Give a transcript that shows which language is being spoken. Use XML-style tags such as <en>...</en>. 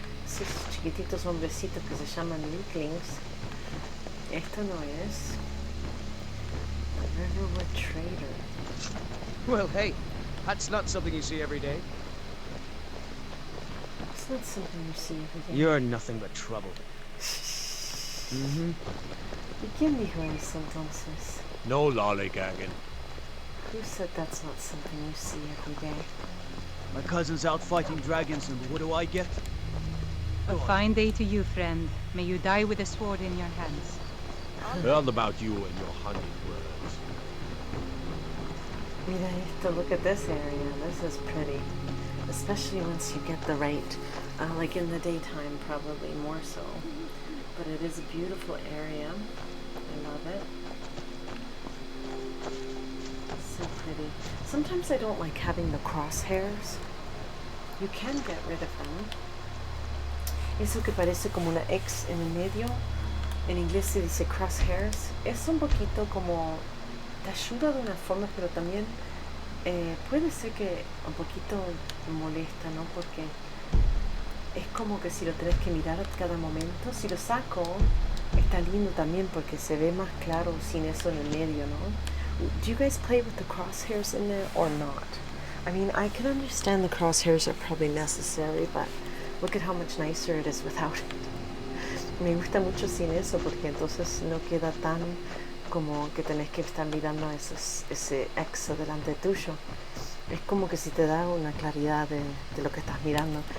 <es>Esos chiquititos hombrecitos que se llaman weaklings. Esta no es.</es> <en>Riverwood Trader. well, hey, that's not something you see every day. It's not something you see every day. You're nothing but trouble.</en> <es>¿Y quién dijo eso entonces?</es> <en>No lollygagging. Who said that's not something you see every day? My cousin's out fighting dragons, and what do I get? A fine day to you, friend. May you die with a sword in your hands. Heard about you and your hunting birds.</en> <es>Mira esto,</es> <en>look at this area. This is pretty. Especially once you get the right, like in the daytime probably more so. But it is a beautiful area. I love it. So pretty. Sometimes I don't like having the crosshairs. You can get rid of them.</en> <es>Eso que parece como una X en el medio, en inglés se dice crosshairs. Es un poquito como, te ayuda de una forma, pero también puede ser que un poquito molesta, ¿no? Porque es como que si lo tenés que mirar a cada momento. Si lo saco, está lindo también porque se ve más claro sin eso en el medio, ¿no?</es> <en>Do you guys play with the crosshairs in there or not? I mean, I can understand the crosshairs are probably necessary, but look at how much nicer it is without it.</en> <es>Me gusta mucho sin eso porque entonces no queda tan como que tenés que estar mirando ese X delante tuyo. Es como que si te da una claridad de lo que estás mirando.</es>